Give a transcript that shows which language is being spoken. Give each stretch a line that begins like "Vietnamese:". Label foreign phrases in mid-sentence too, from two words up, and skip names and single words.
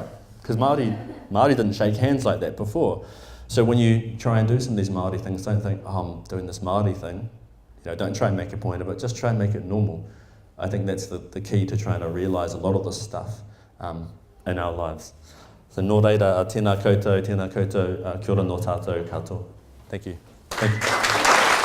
English: Because Māori didn't shake hands like that before. So when you try and do some of these Māori things, don't think, I'm doing this Māori thing. Don't try and make a point of it, just try and make it normal. I think that's the key to trying to realise a lot of this stuff in our lives.
Māori: So nō reira, tēnā koutou, kia ora no tātou katoa.
English: Thank you.